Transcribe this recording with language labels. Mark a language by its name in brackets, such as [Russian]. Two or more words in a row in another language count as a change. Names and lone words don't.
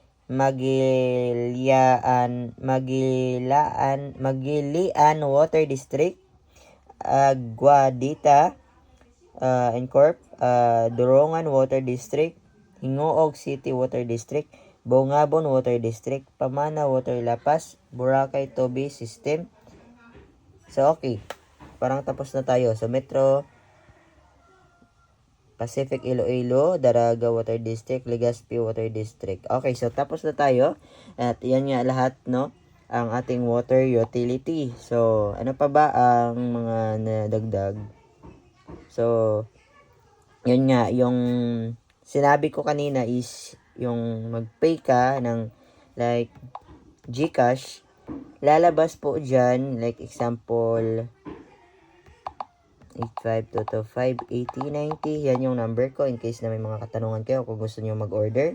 [Filipino] Magilian Water District, Guadita Incorp, Dorongan Water District, Hingoog City Water District, Bongabon Water District, Pamana Water Lapas, Boracay Tobi System. So, okay. Parang tapos na tayo. So, Metro Pacific Iloilo, Daraga Water District, Legazpi Water District. Okay, so tapos na tayo. At yan nga lahat, no? Ang ating water utility. So, ano pa ba ang mga nadagdag? So, yun nga, yung sinabi ko kanina is yung mag-pay ka ng like GCash, lalabas po dyan, [English] like example [Filipino] 85225890, yan yung number ko [English] in case [Filipino] na may mga katanungan kayo kung gusto nyo mag-order.